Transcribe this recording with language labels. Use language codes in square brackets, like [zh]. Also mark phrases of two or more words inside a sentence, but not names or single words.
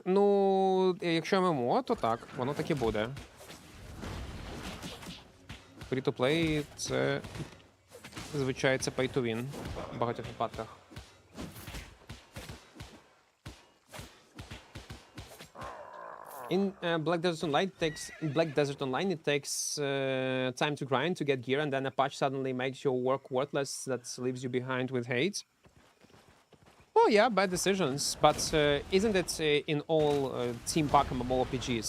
[uk] Ну, якщо ММО, то так, воно так і буде. [en] Free-to-play – [uk] це, звичайно, це [en] pay-to-win [uk] в багатьох випадках. [en] In Black Desert Online, it takes time to grind to get gear, and then a patch suddenly makes your work worthless. That leaves you behind with hate. Oh yeah, bad decisions, but isn't it in all Team Pack mmorpgs?